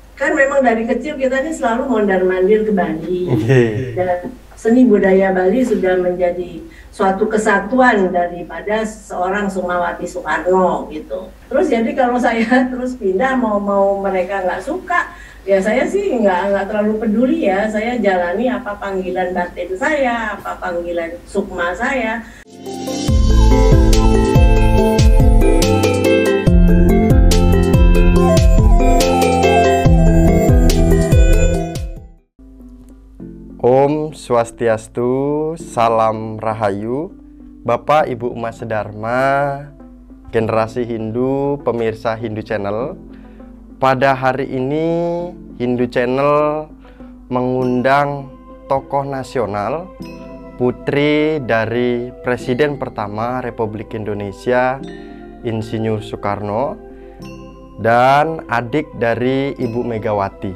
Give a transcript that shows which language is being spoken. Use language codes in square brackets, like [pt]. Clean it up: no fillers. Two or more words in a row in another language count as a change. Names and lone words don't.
[id] kan memang dari kecil kita ini selalu mondar-mandir ke Bali. Nggih. Dan seni budaya Bali sudah menjadi suatu kesatuan daripada seorang Sukmawati Soekarno gitu. Terus jadi kalau saya terus pindah mau mereka nggak suka, ya saya sih nggak terlalu peduli ya. Saya jalani apa panggilan batin saya, apa panggilan sukma saya. Om Swastiastu, salam rahayu, Bapak Ibu Umat Sedharma, generasi Hindu, pemirsa Hindu Channel. Pada hari ini Hindu Channel mengundang tokoh nasional, putri dari Presiden pertama Republik Indonesia, Insinyur Soekarno, dan adik dari Ibu Megawati.